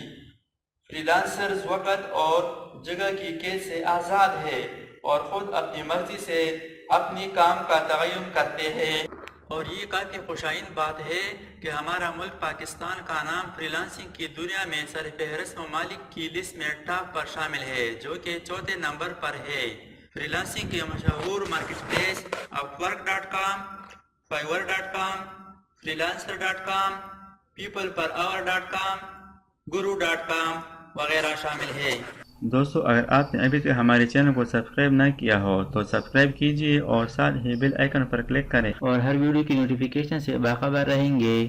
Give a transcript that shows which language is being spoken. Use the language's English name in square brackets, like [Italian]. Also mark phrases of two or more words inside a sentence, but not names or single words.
[Urdu] فریلانسرز وقت اور جگہ کی قید سے آزاد ہے اور خود اپنی مرضی سے اپنی کام کا تعین کرتے ہیں۔ اور یہ کافی خوشائن بات ہے کہ ہمارا ملک پاکستان کا نام فریلانسنگ کی دنیا میں سرفہرست ممالک کی لسٹ میں ٹاپ پر شامل ہے، جو کہ 4تھے نمبر پر ہے۔ فریلانسنگ کے مشہور [English] market place [Urdu] upwork.com، fiverr.com، freelancer.com، peopleperhour.com، guru.com وغیرہ شامل ہے۔ دوستو، اگر آپ نے ابھی تک ہمارے چینل کو سبسکرائب نہ کیا ہو تو سبسکرائب کیجئے اور ساتھ ہی [English] bell icon [Urdu] پر کلک کریں اور ہر ویڈیو کی نوٹیفیکیشن سے باخبر رہیں گے۔